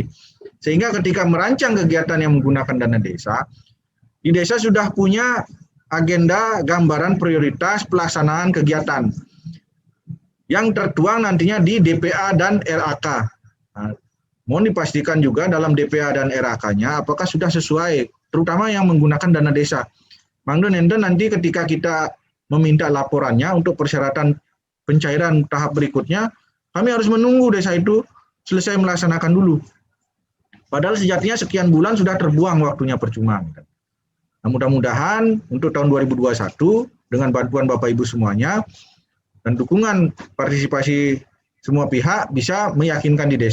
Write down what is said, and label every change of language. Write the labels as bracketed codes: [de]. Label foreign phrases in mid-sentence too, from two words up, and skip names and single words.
[id] Sehingga ketika merancang kegiatan yang menggunakan dana desa, di desa sudah punya agenda gambaran prioritas pelaksanaan kegiatan yang tertuang nantinya di DPA dan RAK. Nah, mohon dipastikan juga dalam DPA dan RAK-nya apakah sudah sesuai, terutama yang menggunakan dana desa. Mangdo enten nanti ketika kita meminta laporannya untuk persyaratan pencairan tahap berikutnya, kami harus menunggu desa itu selesai melaksanakan dulu. Padahal sejatinya sekian bulan sudah terbuang waktunya percuma. Nah, mudah-mudahan untuk tahun 2021 dengan bantuan Bapak Ibu semuanya dan dukungan partisipasi semua pihak bisa meyakinkan di